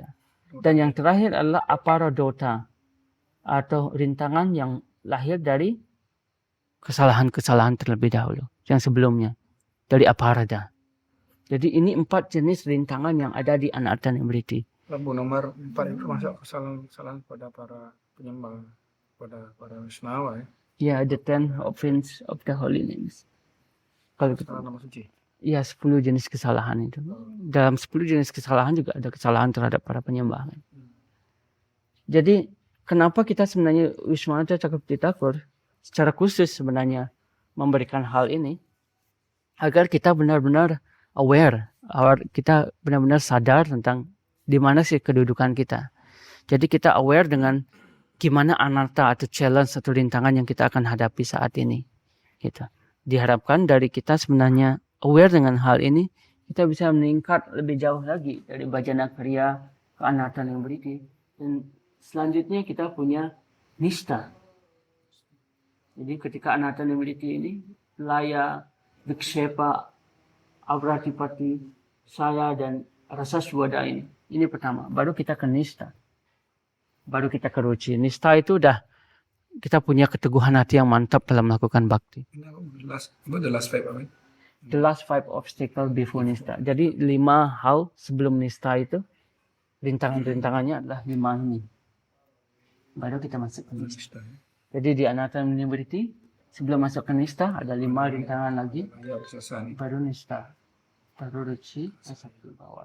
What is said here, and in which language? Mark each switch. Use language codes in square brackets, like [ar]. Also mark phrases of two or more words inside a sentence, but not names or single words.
[id] Dan yang terakhir adalah aparadota atau rintangan yang lahir dari kesalahan-kesalahan terlebih dahulu yang sebelumnya dari aparada. Jadi ini 4 jenis rintangan yang ada di anarta nimriti. Lampu nomor 4 itu masuk kesalahan-kesalahan pada para penyembah, pada para Wisnawa ya. Ya, [en] the 10 offense of the holy names. [id] Kalau kita Nama suci. ya 10 jenis kesalahan itu. Dalam 10 jenis kesalahan juga ada kesalahan terhadap para penyembah. Jadi kenapa kita sebenarnya Wismata Cakravarti Thakur secara khusus sebenarnya memberikan hal ini agar kita benar-benar aware, kita benar-benar sadar tentang di mana sih kedudukan kita. Jadi kita aware dengan gimana anarta atau challenge atau rintangan yang kita akan hadapi saat ini. Gitu. Diharapkan dari kita sebenarnya aware dengan hal ini, kita bisa meningkat lebih jauh lagi dari bhajana kriya ke anarta nimriti. Dan selanjutnya kita punya nista. Jadi ketika anarta nimriti ini, laya, vikshepa, avratipati, saya dan rasa swada ini pertama. Baru kita ke nista. Baru kita ke ruci. Nista itu udah kita punya keteguhan hati yang mantap dalam melakukan bakti. Ini apa? [en] The last five [id] apa? [en] The last 5 obstacle before nista. [id] Jadi 5 hal sebelum nista itu, rintangan-rintangannya adalah 5 ini. Baru kita masuk ke nista. Jadi di Anatta Nimiddhiti, sebelum masuk ke nista ada 5 rintangan lagi. Ya, kesesatan. Baru nista. Baru ruci, satu bawah.